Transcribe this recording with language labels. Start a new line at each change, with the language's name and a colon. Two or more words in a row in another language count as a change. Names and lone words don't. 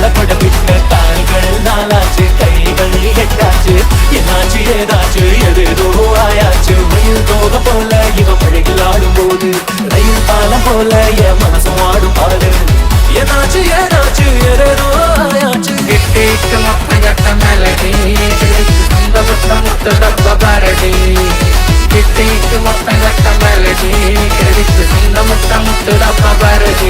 Tamil: படவிட்ட கால்கள் நாளாச்சு கைகள் எட்டாச்சு என்னாச்சு ஏதாச்சு எதேதோ ஆயாச்சு மயில் தோக போல இவ பழகில் ஆடும் போது ரயில் பாலம் போல என் மனசும் ஆடும் பாடு ஏதாச்சு ஏதாச்சு எதேதோ ஆயாச்சு கிட்டிக்கு மொத்தம் கட்ட மெலடி சொந்த முத்துடப்ப பரடி
Malayalam: കിട്ടിക്ക് മൊത്തം കട്ട മെലഡി ക്രെഡിറ്റ് സ്വന്തം മുത്തുടപ്പ പരടി